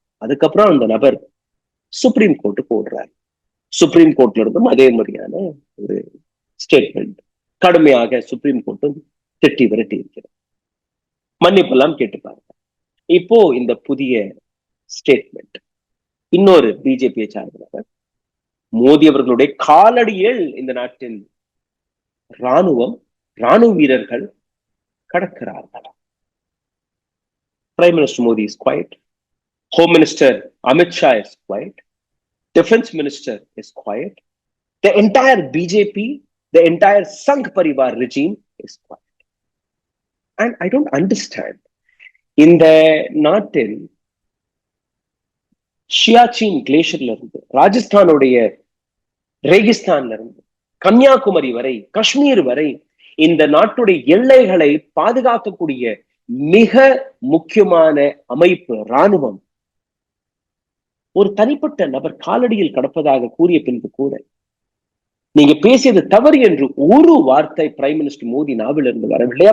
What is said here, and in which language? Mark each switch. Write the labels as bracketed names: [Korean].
[Tamil] அதுக்கப்புறம் அந்த நபர் சுப்ரீம் கோர்ட்டுக்கு ஓடுறாரு. சுப்ரீம் கோர்ட்ல இருந்தும் அதே மாதிரியான ஒரு ஸ்டேட்மெண்ட் கடுமையாக சுப்ரீம் கோர்ட்டும் திட்டி விரட்டி இருக்கிறார். மன்னிப்பெல்லாம் கேட்டுப்பாங்க. இப்போ இந்த புதிய ஸ்டேட்மெண்ட் இன்னொரு பிஜேபியை சார்ந்தவர் மோடி அவர்களுடைய காலடியில் இந்த நாட்டின் ராணுவ வீரர்கள் கடக்கிறார்கள். [English] Prime Minister Modi is quiet. Home Minister Amit Shah is quiet. Defense Minister is quiet. The entire BJP, the entire Sangh Parivar regime is quiet. And I don't understand. [Tamil] இந்த நாட்டில் ஷியாச்சின் கிளேஷியர்ல இருந்து, ராஜஸ்தானுடைய ரேகிஸ்தான்ல இருந்து, கன்னியாகுமரி வரை, காஷ்மீர் வரை இந்த நாட்டுடைய எல்லைகளை பாதுகாக்கக்கூடிய மிக முக்கியமான அமைப்பு ராணுவம் ஒரு தனிப்பட்ட நபர் காலடியில் கடப்பதாக கூறிய பின்பு கூட நீங்க பேசியது தவறு என்று ஒரு வார்த்தை பிரைம் மினிஸ்டர் மோடி நாவிலிருந்து வரவில்லை.